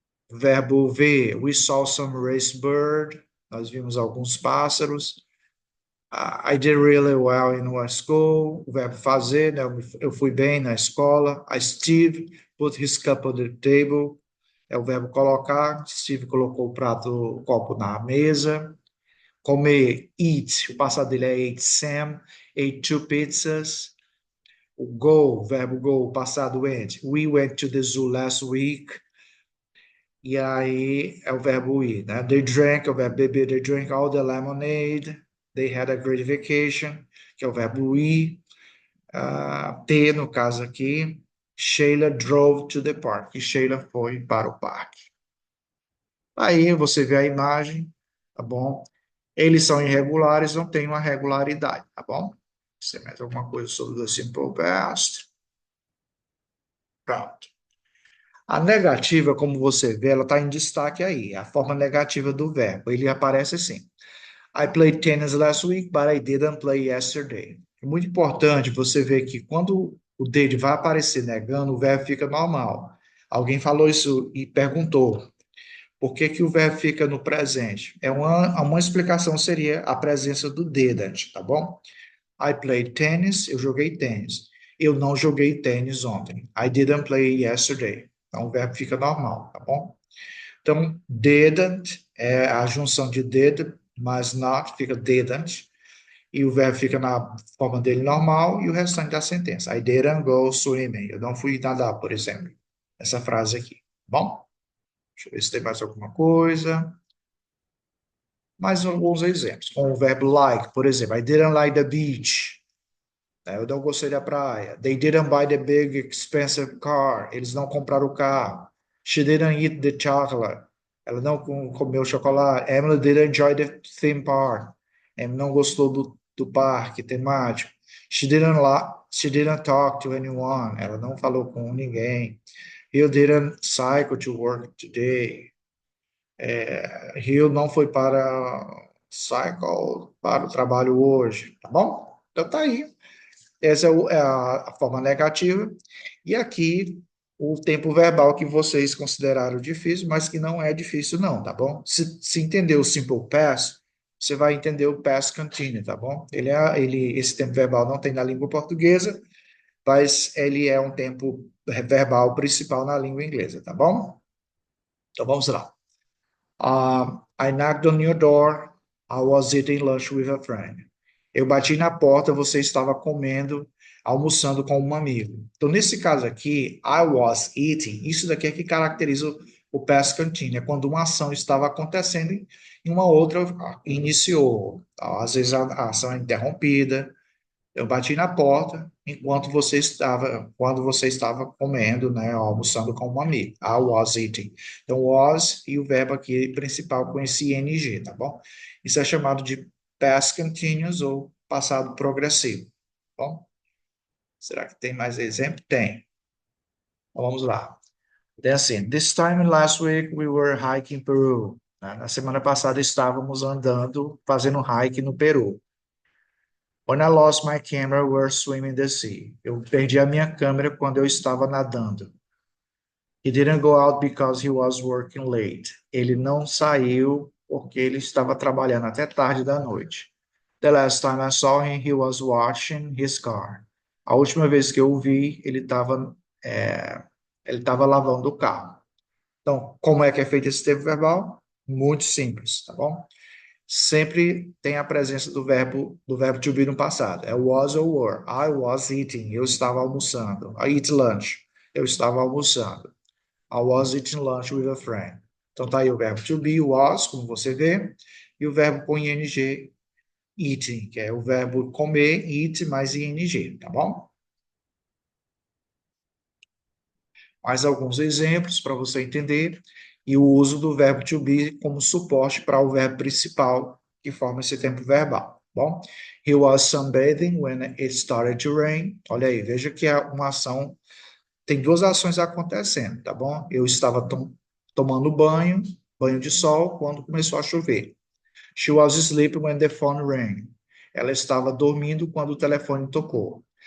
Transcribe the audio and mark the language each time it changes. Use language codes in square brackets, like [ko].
[pt] Verbo ver, [en] we saw some race bird. [pt] Nós vimos alguns pássaros. [en] I did really well in our school. [pt] O verbo fazer, né? Eu fui bem na escola. [en] Steve put his cup on the table. [pt] É o verbo colocar. Steve colocou o copo na mesa. Comer, eat. O passado dele é ate Sam. [en] Ate two pizzas. O go, verbo go, [pt] o passado [en] went. We went to the zoo last week. [pt] E aí é o verbo ir, né? [en] They drank, [pt] é o verbo beber. [en] They drank all the lemonade. They had a great vacation, [pt] que é o verbo ir. Ter, no caso aqui. [en] Sheila drove to the park. [pt] E Sheila foi para o parque. Aí você vê a imagem, tá bom? Eles são irregulares, não tem uma regularidade, tá bom? Você mais alguma coisa sobre o simple past? Pronto. A negativa, como você vê, ela está em destaque aí, a forma negativa do verbo. Ele aparece assim: [en] I played tennis last week, but I didn't play yesterday. [pt] É muito importante você ver que quando o did vai aparecer negando, o verbo fica normal. Alguém falou isso e perguntou por que que o verbo fica no presente. Uma explicação seria a presença do didn't, tá bom? [en] I played tennis, [pt] eu joguei tênis. Eu não joguei tênis ontem. [en] I didn't play yesterday. [pt] Então o verbo fica normal, tá bom? Então, didn't é a junção de did mais not, fica didn't. E o verbo fica na forma dele normal e o restante da sentença. [en] I didn't go swimming. [pt] Eu não fui nadar, por exemplo. Essa frase aqui. Bom, deixa eu ver se tem mais alguma coisa. Mais alguns exemplos, com o verbo like, por exemplo, [en] I didn't like the beach. [pt] Eu não gostei da praia. [en] They didn't buy the big expensive car. [pt] Eles não compraram o carro. [en] She didn't eat the chocolate. [pt] Ela não comeu chocolate. [en] Emily didn't enjoy the theme park. [pt] Emily não gostou do parque temático. [en] She didn't talk to anyone. [pt] Ela não falou com ninguém. [en] He didn't cycle to work today. [pt] Rio não foi para cycle para o trabalho hoje, tá bom? Então tá aí. Essa é a forma negativa. E aqui o tempo verbal que vocês consideraram difícil, mas que não é difícil não, tá bom? Se entender o simple past, você vai entender o past continuous, tá bom? Esse tempo verbal não tem na língua portuguesa, mas ele é um tempo verbal principal na língua inglesa, tá bom? Então vamos lá. [en] I knocked on your door. I was eating lunch with a friend. [pt] Eu bati na porta, você estava comendo, almoçando com um amigo. Então, nesse caso aqui, I was eating, isso daqui é que caracteriza o past continuous, é quando uma ação estava acontecendo e uma outra iniciou. Às vezes a ação é interrompida, eu bati na porta quando você estava comendo, né, almoçando com um amigo. [en] I was eating. [pt] Então, was e o verbo aqui principal com esse ing, tá bom? Isso é chamado de past continuous ou passado progressivo, tá bom? Será que tem mais exemplo? Tem. Então, vamos lá. Tem assim, [en] this time last week we were hiking Peru. [pt] Na semana passada estávamos andando, fazendo hike no Peru. [en] When I lost my camera, we were swimming the sea. [pt] Eu perdi a minha câmera quando eu estava nadando. [en] He didn't go out because he was working late. [pt] Ele não saiu porque ele estava trabalhando até tarde da noite. [en] The last time I saw him, he was washing his car. [pt] A última vez que eu o vi, ele estava lavando o carro. Então, como é que é feito esse tempo verbal? Muito simples, tá bom? Sempre tem a presença do verbo to be no passado. É was ou were. [en] I was eating. [pt] Eu estava almoçando. [en] I eat lunch. [pt] Eu estava almoçando. [en] I was eating lunch with a friend. [pt] Então tá aí o verbo to be, was, como você vê, e o verbo com ing, eating, que é o verbo comer, eat mais ing, tá bom? Mais alguns exemplos para você entender e o uso do verbo to be como suporte para o verbo principal que forma esse tempo verbal. Bom, [en] he was sunbathing when it started to rain. [pt] Olha aí, veja que é uma ação, tem duas ações acontecendo, tá bom? Eu estava tomando banho de sol, quando começou a chover. [en] She was sleeping when the phone rang. [pt] Ela estava dormindo quando o telefone tocou.